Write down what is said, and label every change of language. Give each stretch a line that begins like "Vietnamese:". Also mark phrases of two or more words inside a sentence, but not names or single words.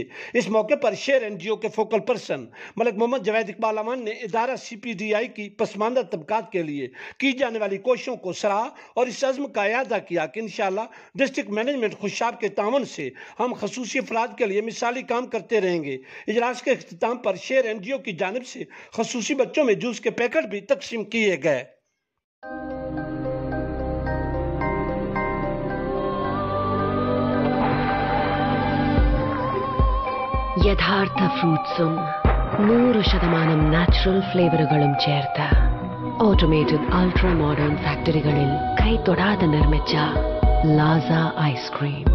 Urdu: اس موقع پر شیر NGO کے
English: focal person
Urdu: ملک محمد جاوید اقبال امان نے ادارہ CPDI کی پسماندہ طبقات کے لیے کی جانے والی کوششوں کو سراہا اور اس عزم کا اعادہ کیا کہ ان شاء اللہ
English: district management
Urdu: خوشاب کے تعاون سے ہم خصوصی افراد کے لیے مثالی کام کرتے رہیں گے. اجلاس کے اختتام پر شیر NGO کی جانب سے خصوصی بچوں میں جوس کے پیکٹ بھی تقسیم کیے گئے.
Malayalam: യഥാർത്ഥ ഫ്രൂട്ട്സും 100% നാച്ചുറൽ ഫ്ലേവറുകളും ചേർത്ത്
English: automated ultra modern
Malayalam: ഫാക്ടറികളിൽ കൈതൊടാതെ നിർമ്മിച്ച ലാസ ഐസ്ക്രീം.